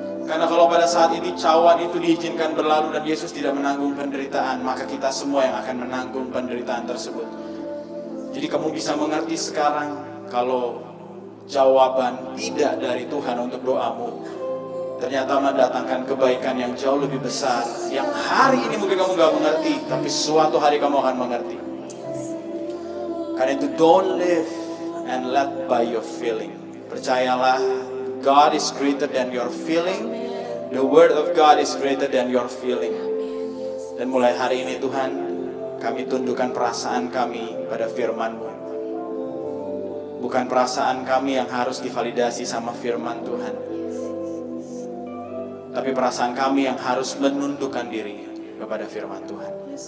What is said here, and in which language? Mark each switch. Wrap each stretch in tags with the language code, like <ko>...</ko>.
<id>Karena kalau pada saat ini cawan itu diizinkan berlalu dan Yesus tidak menanggung penderitaan, maka kita semua yang akan menanggung penderitaan tersebut. Jadi kamu bisa mengerti sekarang, kalau jawaban tidak dari Tuhan untuk doamu, ternyata mendatangkan kebaikan yang jauh lebih besar, yang hari ini mungkin kamu gak mengerti, tapi suatu hari kamu akan mengerti. Karena itu,</id> <en>don't live and let by your feeling.</en> <id>Percayalah,</id> <en>God is greater than your feeling. The word of God is greater than your feeling.</en> <id>Dan mulai hari ini Tuhan, kami tundukkan perasaan kami pada firman-Mu. Bukan perasaan kami yang harus divalidasi sama firman Tuhan, tapi perasaan kami yang harus menundukkan diri kepada firman Tuhan.</id>